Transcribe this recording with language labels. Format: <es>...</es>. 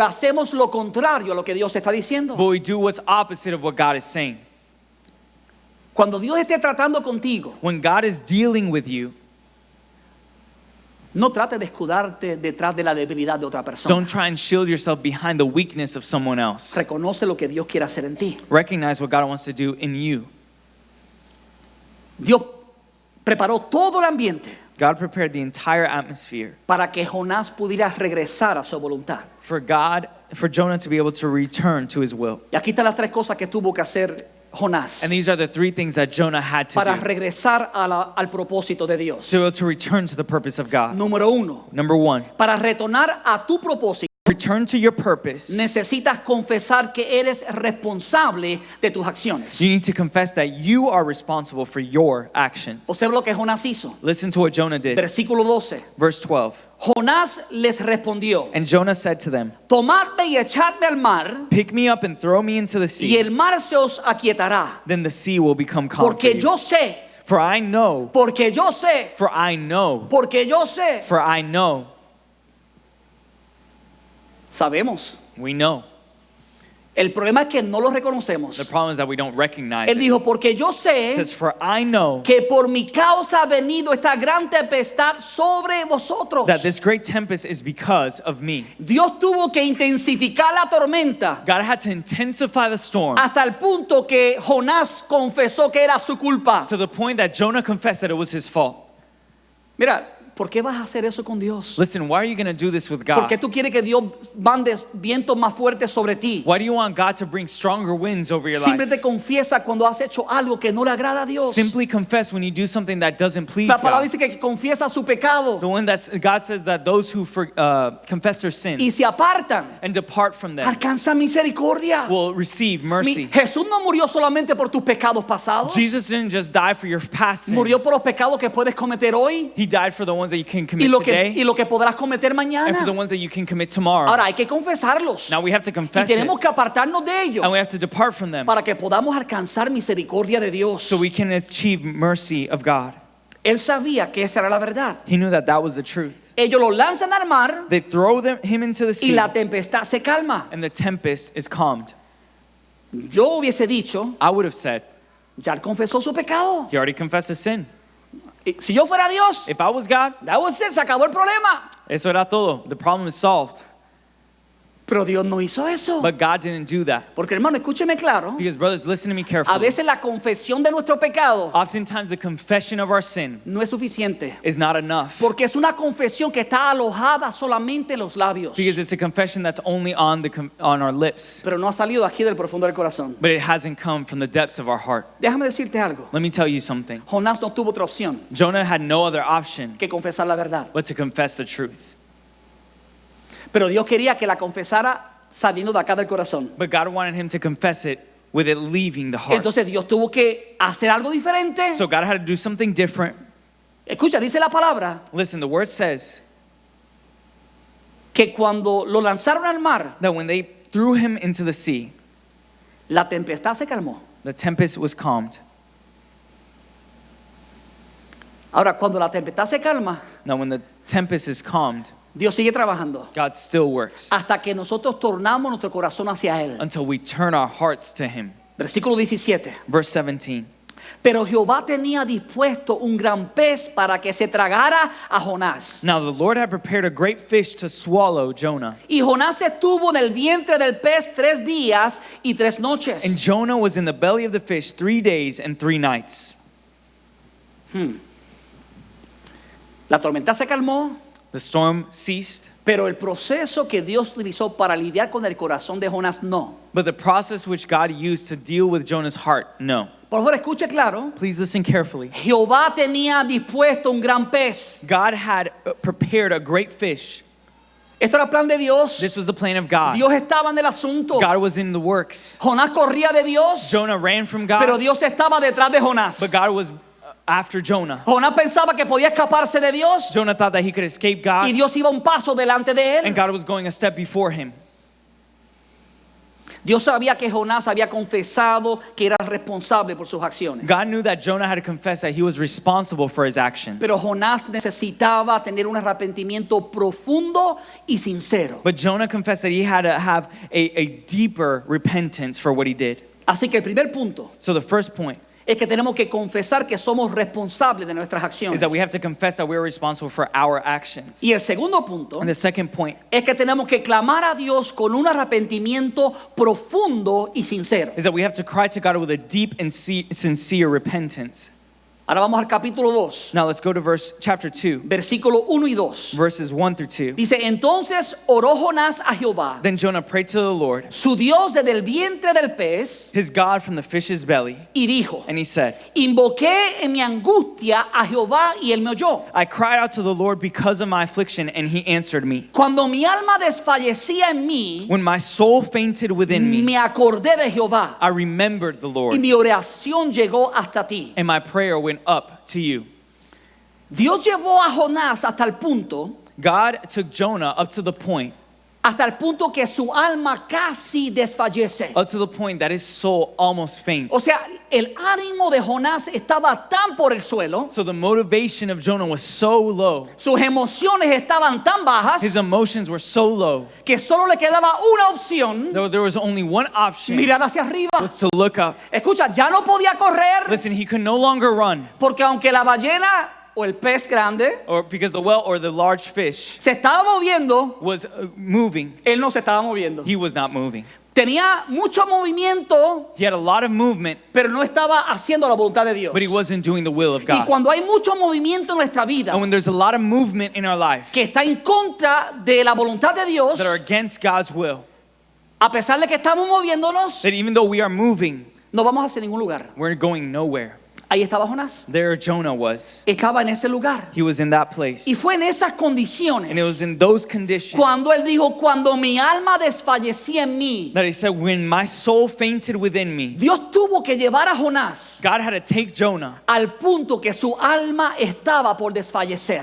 <es>hacemos lo contrario a lo que Dios está diciendo.</es> <en>but we do what's opposite of what God is saying.</en> <es>Cuando Dios esté tratando contigo,</es> <en>When God is dealing with you,</en> <es>No trate de escudarte detrás de la debilidad de otra persona.</es> <en>Don't try and shield yourself behind the weakness of someone else.</en> <es>Reconoce lo que Dios quiere hacer en ti.</es> <en>Recognize what God wants to do in you.</en> <es>Dios preparó todo el ambiente</es> <en>God prepared the entire atmosphere</en> <es>para que Jonás pudiera regresar a su voluntad.</es> <en>for Jonah to be able to return to his will.</en> <es>Y aquí están las tres cosas que tuvo que hacer Jonás</es> <en>And these are the three things that Jonah had to</en> <es>para</es> <en>do</en> <es>regresar al propósito de Dios.</es> <en>to be able to return to the purpose of God.</en> <es>Número uno,</es> <en>Number one,</en> <es>para retornar a tu propósito,</es> <en>return to your purpose.</en> <es>necesitas confesar que eres responsable de tus acciones.</es> <en>You need to confess that you are responsible for your actions.</en> <es>Observa lo que Jonás hizo.</es> <en>Listen to what Jonah did.</en> <es>Versículo 12.</es> <en>Verse 12.</en> <es>Jonás les respondió:</es> <en>And Jonah said to them,</en> <es>tomadme y echadme al mar,</es> <en>pick me up and throw me into the</en> <es>y</es> <en>sea.</en> <es>el mar se os aquietará.</es> <en>Then the sea will become calm for</en> <es>Porque</es> <en>you.</en> <es>yo sé,</es> <en>For I know,</en> <es>porque yo sé,</es> <en>for I know,</en> <es>porque yo sé.</es> <en>for I know.</en> <es>Sabemos.</es> <en>We know.</en> <es>El problema es que no lo reconocemos.</es> <en>The problem is that we don't recognize</en> <es>Él dijo: porque yo</es> <en>It</en> <es>sé</es> <en>says, for I know</en> <es>que por mi causa ha venido esta gran tempestad sobre vosotros.</es> <en>that this great tempest is because of me.</en> <es>Dios tuvo que intensificar la tormenta</es> <en>God had to intensify the storm</en> <es>hasta el punto que Jonás confesó que era su culpa.</es> <en>to the point that Jonah confessed that it was his fault.</en> <es>Mira, ¿por qué vas a hacer eso con Dios?</es> <en>Listen, why are you going to do this with</en> <es>¿Por qué</es> <en>God?</en> <es>tú quieres que Dios mande vientos más fuertes sobre ti?</es> <en>Why do you want God to bring stronger winds over your</en> <es>Simplemente</es> <en>life?</en> <es>confiesa cuando has hecho algo que no le agrada a Dios.</es> <en>Simply confess when you do something that doesn't please</en> <es>La palabra</es> <en>God.</en> <es>dice que confiesa su pecado</es> <en>The one that God says that those who confess their</en> <es>y</es> <en>sins</en> <es>se apartan,</es> <en>and depart from them</en> <es>alcanza misericordia.</es> <en>will receive mercy.</en> <es>Jesús no murió solamente por tus pecados pasados.</es> <en>Jesus didn't just die for your past</en> <es>Murió</es> <en>sins.</en> <es>por los pecados que puedes cometer hoy</es> <en>He died for the ones that you can</en> <es>y</es> <en>commit today</en> <es>lo que podrás cometer</es> <en>and for the</en> <es>mañana.</es> <en>ones that you can commit tomorrow.</en> <es>Ahora hay que confesarlos</es> <en>Now we have to</en> <es>y</es> <en>confess it</en> <es>tenemos que apartarnos de</es> <en>and</en> <es>ellos</es> <en>we have to depart from them</en> <es>para que podamos alcanzar misericordia de Dios.</es> <en>so we can achieve mercy of God.</en> <es>Él sabía que esa era la verdad.</es> <en>He knew that that was the truth.</en> <es>Ellos lo lanzan al mar</es> <en>They throw him into the</en> <es>y</es> <en>sea</en> <es>la tempestad se calma.</es> <en>and the tempest is calmed.</en> <es>Yo hubiese dicho:</es> <en>I would have said,</en> <es>ya él confesó su pecado.</es> <en>he already confessed his sin.</en> <es>Y si yo fuera Dios,</es> <en>If I was God, that was it,</en> <es>se acabó el problema. eso era todo.</es> <en>The problem is solved.</en> <es>Pero Dios no hizo eso.</es> <en>But God didn't do that.</en> <es>Porque hermano, escúcheme claro.</es> <en>Because brothers, listen to me</en> <es>A</es> <en>carefully.</en> <es>veces la confesión de nuestro pecado</es> <en>Oftentimes the confession of our sin</en> <es>no es suficiente.</es> <en>is not enough.</en> <es>Porque es una confesión que está alojada solamente en los labios.</es> <en>Because it's a confession that's only on our lips.</en> <es>Pero no ha salido aquí del profundo del corazón.</es> <en>But it hasn't come from the depths of our heart.</en> <es>Déjame decirte algo.</es> <en>Let me tell you something.</en> <es>Jonás no tuvo otra opción</es> <en>Jonah had no other option</en> <es>que confesar la verdad.</es> <en>but to confess the truth.</en> <es>Pero Dios quería que la confesara saliendo de acá del corazón.</es> <en>But God wanted him to confess it with it leaving the heart.</en> <es>Entonces Dios tuvo que hacer algo diferente.</es> <en>So God had to do something different.</en> <es>Escucha, dice la palabra</es> <en>Listen, the word says</en> <es>que cuando lo lanzaron al mar,</es> <en>that when they threw him into the sea,</en> <es>la tempestad se calmó.</es> <en>the tempest was calmed.</en> <es>Ahora, cuando la tempestad se calma,</es> <en>Now when the tempest is calmed,</en> <es>Dios sigue trabajando</es> <en>God still works</en> <es>hasta que nosotros tornamos nuestro corazón hacia Él.</es> <en>until we turn our hearts to him.</en> <es>Versículo 17.</es> <en>Verse 17.</en> <es>Pero Jehová tenía dispuesto un gran pez para que se tragara a Jonás.</es> <en>Now the Lord had prepared a great fish to swallow Jonah.</en> <es>Y Jonás estuvo en el vientre del pez 3 días y 3 noches.</es> <en>And Jonah was in the belly of the fish 3 days and 3 nights.</en> <es>La tormenta se calmó,</es> <en>The storm ceased,</en> <es>pero el proceso que Dios utilizó para lidiar con el corazón de Jonás no.</es> <en>but the process which God used to deal with Jonah's heart, no.</en> <es>Por favor, escuche claro.</es> <en>Please listen carefully.</en> <es>Jehová tenía dispuesto un gran pez.</es> <en>God had prepared a great fish.</en> <es>Esto era el plan de Dios.</es> <en>This was the plan of God.</en> <es>Dios estaba en el asunto.</es> <en>God was in the works.</en> <es>Jonás corría de Dios,</es> <en>Jonah ran from</en> <es>pero</es> <en>God,</en> <es>Dios estaba detrás de Jonás.</es> <en>but God was after Jonah.</en> <es>Jonás pensaba que podía escaparse de Dios</es> <en>Jonah thought that he could escape</en> <es>y</es> <en>God,</en> <es>Dios iba un paso delante de</es> <en>and</en> <es>él.</es> <en>God was going a step before him.</en> <es>Dios sabía que Jonás había confesado que era responsable por sus acciones.</es> <en>God knew that Jonah had to confess that he was responsible for his actions.</en> <es>Pero Jonás necesitaba tener un arrepentimiento profundo y sincero.</es> <en>But Jonah confessed that he had to have a deeper repentance for what he did.</en> <es>Así que el primer punto</es> <en>So the first point</en> <es>es que tenemos que confesar que somos responsables de nuestras</es> <en>is</en> <es>acciones.</es> <en>that we have to confess that we're responsible for our actions.</en> <es>Y el segundo punto</es> <en>And the second point</en> <es>es que tenemos que clamar a Dios con un arrepentimiento profundo y sincero.</es> <en>is that we have to cry to God with a deep and sincere repentance.</en> <es>Ahora vamos al capítulo 2,</es> <en>Now let's go to chapter 2,</en> <es>versículo 1 y 2.</es> <en>verses 1 through 2.</en> <es>Dice, entonces oró Jonás a Jehová,</es> <en>Then Jonah prayed to the Lord,</en> <es>su Dios desde el vientre del pez,</es> <en>his God from the fish's belly,</en> <es>y dijo,</es> <en>and he said,</en> <es>invoqué en mi angustia a Jehová y él me oyó.</es> <en>I cried out to the Lord because of my affliction, and he answered me.</en> <es>Cuando mi alma desfallecía en mí,</es> <en>When my soul fainted within me,</en> <es>me acordé de Jehová</es> <en>I remembered the</en> <es>y</es> <en>Lord,</en> <es>mi oración llegó hasta ti.</es> <en>and my prayer went up to you.</en> <es>Dios llevó a Jonás hasta el punto</es> <en>God took Jonah up to the point</en> <es>que su alma casi desfallece.</es> <en>up to the point that his soul almost faints.</en> <es>O sea, el ánimo de Jonás estaba tan por el suelo,</es> <en>So the motivation of Jonah was so low,</en> <es>sus emociones estaban tan bajas,</es> <en>his emotions were so low,</en> <es>que solo le quedaba una opción,</es> <en>there was only one option,</en> <es>mirar hacia arriba.</es> <en>was to look up.</en> <es>Escucha, ya no podía correr,</es> <en>Listen, he could no longer run,</en> <es>porque aunque la ballena o el pez grande</es> <en>or because the whale or the large fish</en> <es>se estaba moviendo,</es> <en>was moving,</en> <es>él no se estaba moviendo.</es> <en>he was not moving.</en> <es>Tenía mucho movimiento,</es> <en>He had a lot of movement,</en> <es>pero no estaba haciendo la voluntad de Dios.</es> <en>but he wasn't doing the will of</en> <es>Y</es> <en>God.</en> <es>cuando hay mucho movimiento en nuestra vida</es> <en>And when there's a lot of movement in our life</en> <es>que está en contra de la voluntad de Dios,</es> <en>that are against God's will,</en> <es>a pesar de que estamos moviéndonos,</es> <en>that even though we are moving,</en> <es>no vamos hacia ningún lugar.</es> <en>we're going nowhere.</en> <es>Ahí estaba Jonás.</es> <en>There Jonah was.</en> <es>Estaba en ese lugar.</es> <en>He was in that place.</en> <es>Y fue en esas condiciones</es> <en>And it was in those conditions</en> <es>cuando él dijo, cuando mi alma desfallecía en mí,</es> <en>that he said, when my soul fainted within me,</en> <es>Dios tuvo que llevar a Jonás</es> <en>God had to take Jonah</en> <es>al punto que su alma estaba por desfallecer.</es>